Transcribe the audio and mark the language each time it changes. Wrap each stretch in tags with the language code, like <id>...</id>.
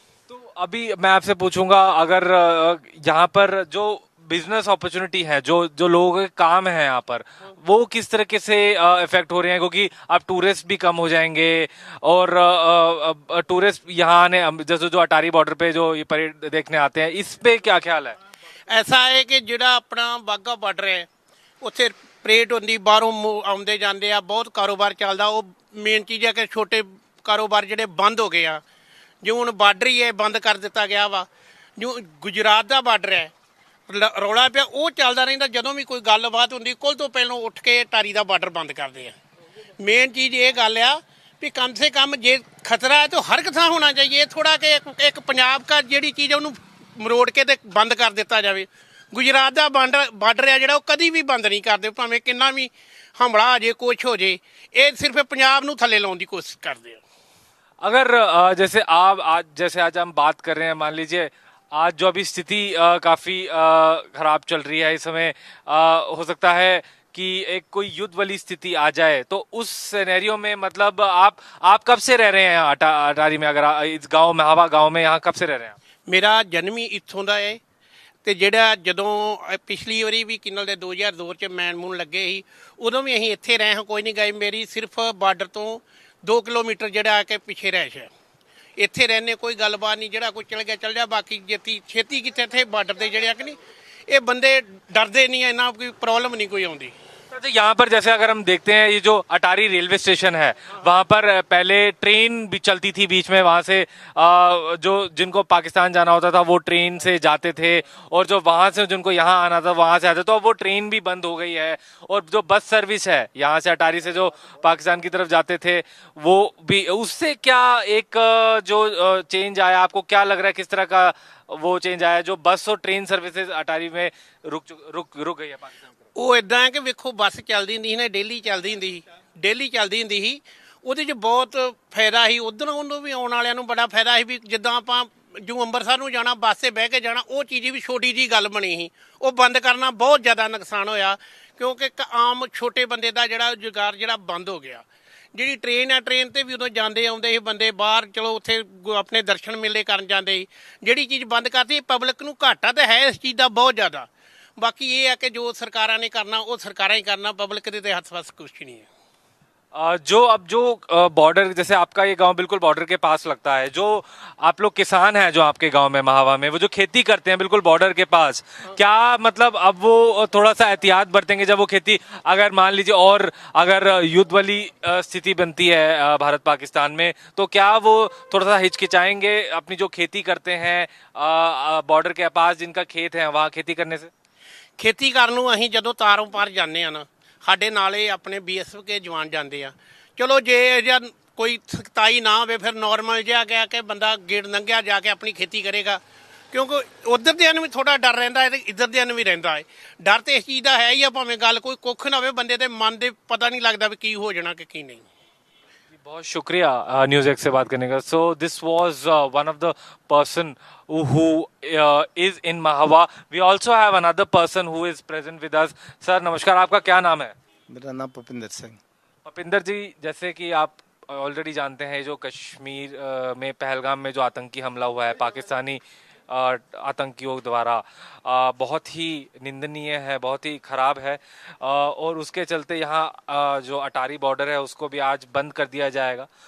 <hi>तो अभी मैं आपसे पूछूंगा, अगर यहाँ पर जो बिजनेस अपॉर्चुनिटी है, जो लोगों के काम है यहाँ पर, वो किस तरीके से इफेक्ट हो रहे हैं? क्योंकि अब टूरिस्ट भी कम हो जाएंगे और टूरिस्ट यहाँ आने, जैसे जो अटारी बॉर्डर पे जो ये परेड देखने आते हैं, इस पे क्या ख्याल है? ऐसा है कि</hi> <pa>ਜਿਹੜਾ अपना बाघा बॉर्डर है ਉੱਥੇ ਪਰੇਡ ਹੁੰਦੀ, ਬਾਹਰੋਂ ਆਉਂਦੇ ਜਾਂਦੇ ਆ, ਬਹੁਤ ਕਾਰੋਬਾਰ ਚੱਲਦਾ. ਉਹ ਮੇਨ ਚੀਜ਼ ਹੈ ਕਿ ਛੋਟੇ ਕਾਰੋਬਾਰ ਜਿਹੜੇ ਬੰਦ ਹੋ ਗਏ ਆ. ਜਿਉਂ ਹੁਣ ਬਾਰਡਰ ਹੀ ਹੈ ਬੰਦ ਕਰ ਦਿੱਤਾ ਗਿਆ ਵਾ. ਜਿਉਂ ਗੁਜਰਾਤ ਦਾ ਬਾਰਡਰ ਹੈ, ਰੌਲਾ ਪਿਆ, ਉਹ ਚੱਲਦਾ ਰਹਿੰਦਾ. ਜਦੋਂ ਵੀ ਕੋਈ ਗੱਲਬਾਤ ਹੁੰਦੀ ਕੁੱਲ ਤੋਂ ਪਹਿਲਾਂ ਉੱਠ ਕੇ ਅਟਾਰੀ ਦਾ ਬਾਰਡਰ ਬੰਦ ਕਰਦੇ ਆ. ਮੇਨ ਚੀਜ਼ ਇਹ ਗੱਲ ਆ ਵੀ ਕਮ ਸੇ ਕਮ ਜੇ ਖਤਰਾ ਹੈ ਤਾਂ ਹਰ ਇੱਕ ਥਾਂ ਹੋਣਾ ਚਾਹੀਏ. ਥੋੜਾ ਕਿ ਇੱਕ ਪੰਜਾਬ ਦਾ ਜਿਹੜੀ ਚੀਜ਼ ਉਹਨੂੰ ਮਰੋੜ ਕੇ ਤੇ ਬੰਦ ਕਰ ਦਿੱਤਾ ਜਾਵੇ. ਗੁਜਰਾਤ ਦਾ ਬਾਰਡਰ ਹੈ ਜਿਹੜਾ ਉਹ ਕਦੀ ਵੀ ਬੰਦ ਨਹੀਂ ਕਰਦੇ, ਭਾਵੇਂ ਕਿੰਨਾ ਵੀ ਹਮਲਾ ਹੋ ਜੇ, ਕੁਛ ਹੋ ਜੇ. ਇਹ ਸਿਰਫ ਪੰਜਾਬ ਨੂੰ ਥੱਲੇ ਲਾਉਣ ਦੀ ਕੋਸ਼ਿਸ਼ ਕਰਦੇ ਆ.</pa> <hi>अगर जैसे आज हम बात कर रहे हैं, मान लीजिए आज जो अभी स्थिति काफी खराब चल रही है इस समय, हो सकता है कि एक कोई युद्ध वाली स्थिति आ जाए, तो उस सिनेरियो में मतलब आप कब से रह रहे हैं यहाँ अटारी में? अगर इस गांव में, हवा गांव में, यहाँ कब से रह रहे हैं?</hi> <pa>ਮੇਰਾ ਜਨਮ ਹੀ ਇੱਥੋਂ ਦਾ ਹੈ. ਤੇ ਜਿਹੜਾ ਜਦੋਂ ਪਿਛਲੀ ਵਾਰੀ ਵੀ ਕਿੰਨਲ ਦੇ 2002 ਚ ਮੈਨ ਮੂਨ ਲੱਗੇ ਸੀ, ਉਦੋਂ ਵੀ ਅਸੀਂ ਇੱਥੇ ਰਹੇ ਹਾਂ, ਕੋਈ ਨਹੀਂ ਗਏ. ਮੇਰੀ ਸਿਰਫ ਬਾਰਡਰ ਤੋਂ 2 ਕਿਲੋਮੀਟਰ ਜਿਹੜਾ ਆ ਕੇ ਪਿੱਛੇ ਰਹਿਸ਼ ਹੈ. ਇੱਥੇ ਰਹਿੰਦੇ, ਕੋਈ ਗੱਲਬਾਤ ਨਹੀਂ. ਜਿਹੜਾ ਕੋਈ ਚਲ ਗਿਆ ਚਲ ਜਾ, ਬਾਕੀ ਛੇਤੀ ਕਿੱਥੇ ਇੱਥੇ ਬਾਰਡਰ ਦੇ ਜਿਹੜੇ ਆ ਕਿ ਨਹੀਂ, ਇਹ ਬੰਦੇ ਡਰਦੇ ਨਹੀਂ, ਇੰਨਾ ਕੋਈ ਪ੍ਰੋਬਲਮ</pa> <hi>नहीं कोई</hi> <pa>आਉਂਦੀ.</pa> <hi>तो यहाँ पर जैसे अगर हम देखते हैं, ये जो अटारी रेलवे स्टेशन है, वहाँ पर पहले ट्रेन भी चलती थी बीच में. वहाँ से जो जिनको पाकिस्तान जाना होता था वो ट्रेन से जाते थे, और जो वहाँ से जिनको यहाँ आना था वहाँ से आते. तो अब वो ट्रेन भी बंद हो गई है, और जो बस सर्विस है यहाँ से अटारी से जो पाकिस्तान की तरफ जाते थे वो भी. उससे क्या एक जो चेंज आया, आपको क्या लग रहा है, किस तरह का वो चेंज आया जो बस और ट्रेन सर्विसेज अटारी में रुक गई है पाकिस्तान?</hi> <pa>ਉਹ ਇਦਾਂ ਹੈ ਕਿ ਵੇਖੋ, ਬੱਸ ਚੱਲਦੀ ਹੁੰਦੀ ਸੀ ਨਾ, ਡੇਲੀ ਚੱਲਦੀ ਹੁੰਦੀ ਸੀ. ਉਹਦੇ 'ਚ ਬਹੁਤ ਫਾਇਦਾ ਸੀ. ਉਧਰੋਂ ਉਹਨੂੰ ਵੀ ਆਉਣ ਵਾਲਿਆਂ ਨੂੰ ਬੜਾ ਫਾਇਦਾ ਸੀ ਵੀ ਜਿੱਦਾਂ ਆਪਾਂ ਜੋ ਅੰਮ੍ਰਿਤਸਰ ਨੂੰ ਜਾਣਾ ਬੱਸ 'ਤੇ ਬਹਿ ਕੇ ਜਾਣਾ, ਉਹ ਚੀਜ਼ ਵੀ ਛੋਟੀ ਜਿਹੀ ਗੱਲ ਬਣੀ ਸੀ. ਉਹ ਬੰਦ ਕਰਨਾ ਬਹੁਤ ਜ਼ਿਆਦਾ ਨੁਕਸਾਨ ਹੋਇਆ, ਕਿਉਂਕਿ ਇੱਕ ਆਮ ਛੋਟੇ ਬੰਦੇ ਦਾ ਜਿਹੜਾ ਰੁਜ਼ਗਾਰ ਜਿਹੜਾ ਬੰਦ ਹੋ ਗਿਆ. ਜਿਹੜੀ ਟ੍ਰੇਨ ਹੈ, ਟ੍ਰੇਨ 'ਤੇ ਵੀ ਉਦੋਂ ਜਾਂਦੇ ਆਉਂਦੇ ਸੀ ਬੰਦੇ ਬਾਹਰ, ਚਲੋ ਉੱਥੇ ਆਪਣੇ ਦਰਸ਼ਨ ਮੇਲੇ ਕਰਨ ਜਾਂਦੇ ਸੀ. ਜਿਹੜੀ ਚੀਜ਼ ਬੰਦ ਕਰਤੀ, ਪਬਲਿਕ ਨੂੰ ਘਾਟਾ ਤਾਂ ਹੈ ਇਸ ਚੀਜ਼ ਦਾ ਬਹੁਤ ਜ਼ਿਆਦਾ. बाकी ये है कि जो सरकारां ने करना वो सरकारां ही करना, पब्लिक के हथ वस कुछ नहीं है.</pa> <hi>जो बॉर्डर, जैसे आपका ये गांव बिल्कुल बॉर्डर के पास लगता है, जो आप लोग किसान हैं जो आपके गांव में महावा में, वो जो खेती करते हैं बिल्कुल बॉर्डर के पास, क्या मतलब अब वो थोड़ा सा एहतियात बरतेंगे जब वो खेती, अगर मान लीजिए और अगर युद्ध वाली स्थिति बनती है भारत पाकिस्तान में, तो क्या वो थोड़ा सा हिचकिचाएंगे अपनी जो खेती करते हैं बॉर्डर के पास, जिनका खेत है, वहाँ खेती करने से?</hi> <pa>ਖੇਤੀ ਕਰਨ ਨੂੰ ਅਸੀਂ ਜਦੋਂ ਤਾਰੋਂ ਪਾਰ ਜਾਂਦੇ ਆ ਨਾ, ਸਾਡੇ ਨਾਲੇ ਆਪਣੇ BSF ਕੇ ਜਵਾਨ ਜਾਂਦੇ ਆ. ਚਲੋ ਜੇ ਜਾਂ ਕੋਈ ਸਖਤਾਈ ਨਾ ਹੋਵੇ, ਫਿਰ ਨੋਰਮਲ ਜਿਹਾ ਗਿਆ ਕਿ ਬੰਦਾ ਗੇੜ ਲੰਘਿਆ ਜਾ ਕੇ ਆਪਣੀ ਖੇਤੀ ਕਰੇਗਾ. ਕਿਉਂਕਿ ਉਧਰ ਦਿਆਂ ਨੂੰ ਵੀ ਥੋੜਾ ਡਰ ਰਹਿੰਦਾ ਹੈ ਤੇ ਇੱਧਰ ਦਿਆਂ ਨੂੰ ਵੀ ਰਹਿੰਦਾ ਹੈ. ਡਰ ਤੇ ਇਸ ਚੀਜ਼ ਦਾ ਹੈ ਹੀ ਆ, ਭਾਵੇਂ ਗੱਲ ਕੋਈ ਕੁੱਖ ਨਾ ਹੋਵੇ, ਬੰਦੇ ਦੇ ਮਨ ਦੇ ਪਤਾ ਨਹੀਂ ਲੱਗਦਾ ਵੀ ਕੀ ਹੋ ਜਾਣਾ ਕਿ ਕੀ नहीं.</pa> <hi>बहुत शुक्रिया न्यूज़ 1 से बात करने का.</hi> <en>So this was one of the person who is in Mahava. We also have another person who is present with us.</en> <hi>Sir, नमस्कार, आपका क्या नाम है? मेरा नाम भूपिंदर सिंह। भूपिंदर जी, जैसे कि आप ऑलरेडी जानते हैं, जो कश्मीर में पहलगाम में जो आतंकी हमला हुआ है पाकिस्तानी आतंकियों द्वारा, बहुत ही निंदनीय है, बहुत ही खराब है, और उसके चलते यहाँ जो अटारी बॉर्डर है उसको भी आज बंद कर दिया जाएगा।</hi>